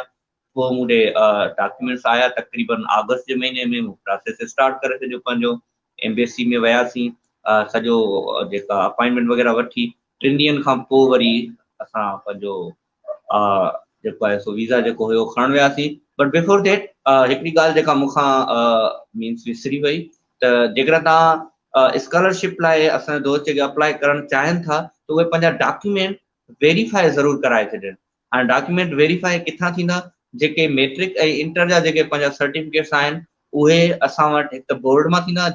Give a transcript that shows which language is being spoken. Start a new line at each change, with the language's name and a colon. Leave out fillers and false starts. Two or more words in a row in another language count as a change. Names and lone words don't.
Sindhi: पोइ मूंखे डॉक्यूमेंट्स आया तक़रीबन अगस्त जे महीने में। मूं प्रोसेस स्टार्ट करे छॾियो पंहिंजो, एम्बेसी में वियासीं, सॼो जेका अपॉइंटमेंट वग़ैरह वठी। 3 ॾींहंनि खां पोइ वरी असां पंहिंजो जेको आहे सो वीज़ा जेको हुयो खणणु वियासीं।
English: but before that
Sindhi: हिकिड़ी ॻाल्हि जेका मूंखां मीन्स विसरी वई, त जेकर तव्हां स्कॉलरशिप लाइ असांजा दोस्त जेके अप्लाई करणु चाहिनि था, त उहे पंहिंजा
English: document verify
Sindhi: ज़रूरु कराए छॾनि। हाणे
English: document verify
Sindhi: किथां थींदा? जेके मैट्रिक ऐं इंटर जा जेके पंहिंजा सर्टिफिकेट्स आहिनि, उहे असां वटि हिकु त बोर्ड मां थींदा।